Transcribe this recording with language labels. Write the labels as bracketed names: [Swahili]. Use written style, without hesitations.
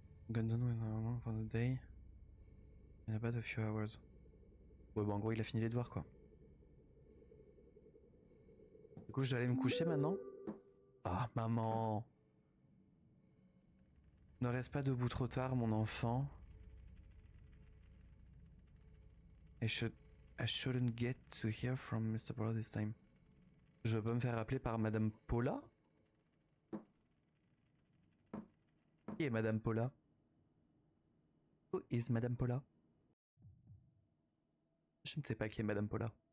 [English] Gone for the day. In about a few hours. [French] Ouais, bon, en gros, il a fini les devoirs, quoi. Du coup, je dois aller me coucher maintenant? Ah, maman! Ne reste pas debout trop tard, mon enfant. [English] I shouldn't get to hear from Mr. Paula this time. [French] Je veux pas me faire appeler par Madame Paula? Qui est Madame Paula? [English] Who is Madame Paula? [French] Je ne sais pas qui est Madame Paula.